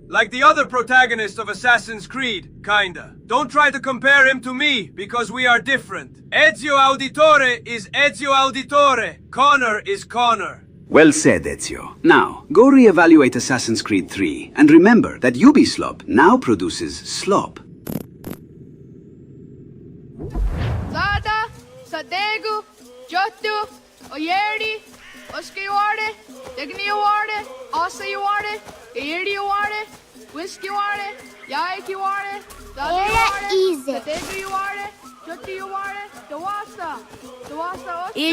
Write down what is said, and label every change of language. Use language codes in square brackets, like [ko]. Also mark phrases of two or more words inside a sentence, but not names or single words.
[en] Like the other protagonists of Assassin's Creed, kinda. Don't try to compare him to me, because we are different. Ezio Auditore is Ezio Auditore. Connor is Connor. Well said, Ezio. Now, go re-evaluate Assassin's Creed 3, and remember that Ubisoft now produces slop. Zada, Sadegu, Jotu, Oyeri, Oskiware, Degniware, Asayuare, Gayeriware, Whiskyware, Yaikiware, Zadiware, Sadeguware, Jotiware, Dawasa, Dawasa Osta,